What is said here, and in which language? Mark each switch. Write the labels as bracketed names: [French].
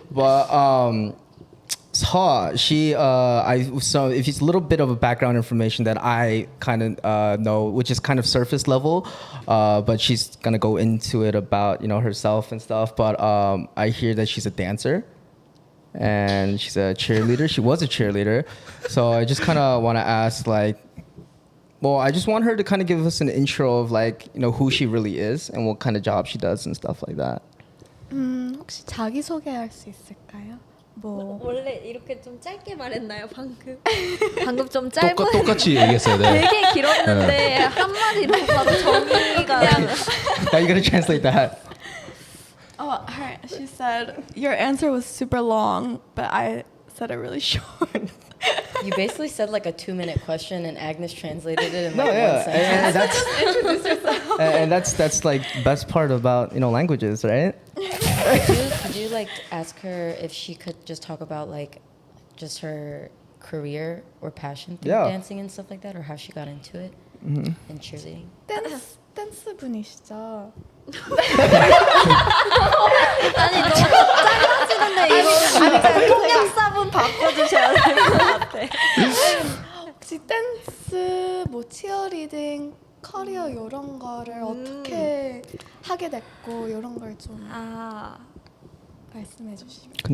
[English] But Seoha, so if it's a little bit of a background information that I kind of know, which is kind of surface level, but she's gonna go into it about herself and stuff. But I hear that she's a dancer, and she's a cheerleader. She was a cheerleader, so I just kind of want to ask I just want her to kind of give us an intro of who she really is and what kind of job she does and stuff like that. [Korean] 혹시 자기 소개할 수 있을까요? 뭐 원래 이렇게 좀 짧게 말했나요, 방금? 방금 좀 짧은 똑같이 얘기했어야 돼. 되게 길었는데 한마디로 바로 정의가 [English] Now you gotta translate that. She said your answer was super long, but I said it really short. You basically said like a 2-minute question, and Agnes translated it in No, like yeah, one sentence. and that's like best part about languages, right? Could you like ask her if she could just talk about like just her career or passion through Yeah. dancing and stuff like that, or how she got into it and cheerleading? [Korean] 댄스 분이시죠? 아니 너무 짧아지는데 이거 통역사분 바꿔주셔야 될 것 같아. 혹시 댄스, 뭐 치어리딩, 커리어 이런 거를 어떻게 하게 됐고 이런 걸 좀 말씀해 주시면.